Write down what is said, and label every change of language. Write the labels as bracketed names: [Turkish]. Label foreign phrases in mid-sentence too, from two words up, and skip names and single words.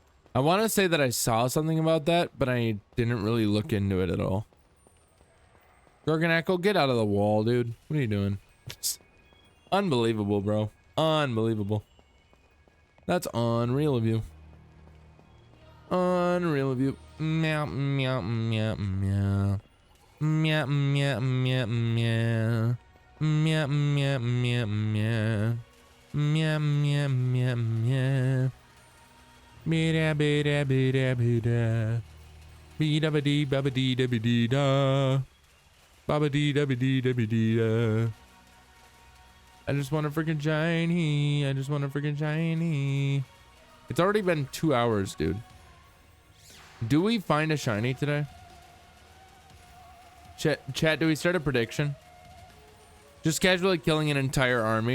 [English] I want to say that I saw something about that, but I didn't really look into it at all. Gorgonacko, get out of the wall, dude. What are you doing? It's unbelievable, bro. Unbelievable. That's unreal of you. Unreal of you. Meow, meow, meow, meow. Meow, meow, meow, meow. Meow, meow, meow, meow. Meow, meow, meow, meow. Bida, bida, bida, bida. Bida, bidi, babadi, da, bidi, da. Babadi, da, bidi, da, bidi, da. I just want a freaking shiny. I just want a freaking shiny. It's already been 2 hours, dude. Do we find a shiny today? Chat, do we start a prediction? Just casually killing an entire army.